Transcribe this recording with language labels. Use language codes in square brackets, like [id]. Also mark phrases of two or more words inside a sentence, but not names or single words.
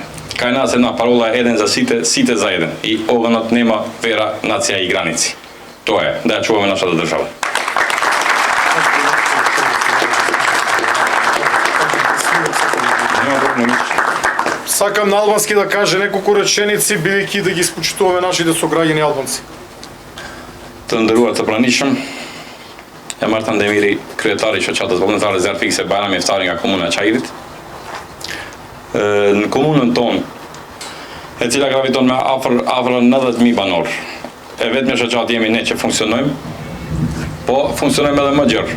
[mk] Кај нас една парола е еден за сите, сите за еден. И оганот нема вера, нација и граници. Тоа е, да ја чуваме нашата држава. Сакам на албански да каже неколку реченици, бидејќи да ги спочитуваме нашите сограѓани албанци. [sq] Të nderuar të pranishëm, jam Artan Demiri, kryetari i shoqatës vullnetare Zjarfikse Bajrami Iftari nga komuna e Çajirit. Në komunën tonë, e cila graviton me afër 90.000 banor, e vetëm shoqatë jemi ne që funksionojmë, po funksionojmë edhe më gjerë.